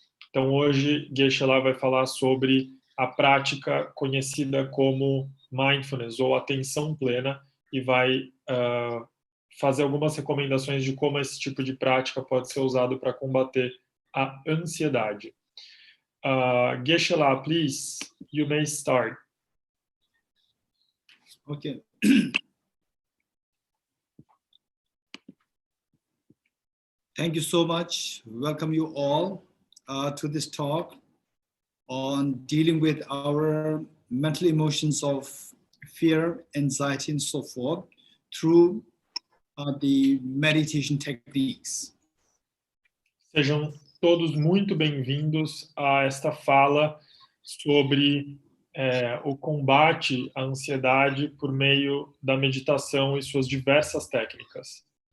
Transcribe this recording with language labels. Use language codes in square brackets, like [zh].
[pt] Então, hoje, Geshe lá vai falar sobre a prática conhecida como mindfulness, ou atenção plena, e vai fazer algumas recomendações de como esse tipo de prática pode ser usado para combater a ansiedade. [en] Geshe lá, please, you may start. Okay. Thank you so much. Welcome you all to this talk on dealing with our mental emotions of fear, anxiety, and so forth through the meditation techniques. [pt] Sejam todos muito bem-vindos a esta fala sobre o combate à ansiedade por meio da meditação e suas diversas técnicas.